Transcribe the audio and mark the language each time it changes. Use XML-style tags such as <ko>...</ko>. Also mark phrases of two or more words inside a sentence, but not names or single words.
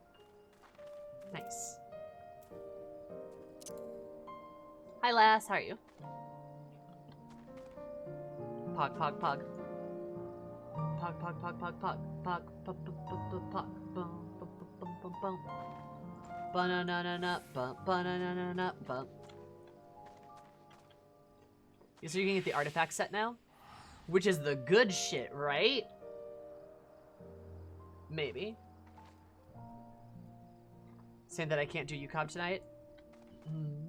<en>Nice. Hi, lass. How are you? Pog, pog, pog. Pog, pog, pog, pog, pog. Pog, pog, pog, pog, pog. Bum, bum, bum, bum, bum. Ba-na-na-na-na, bump, ba-na-na-na-na, bump. So you can get the artifact set now? Which is the good shit, right? Maybe. Saying that I can't do UCOB tonight? Mm.</en>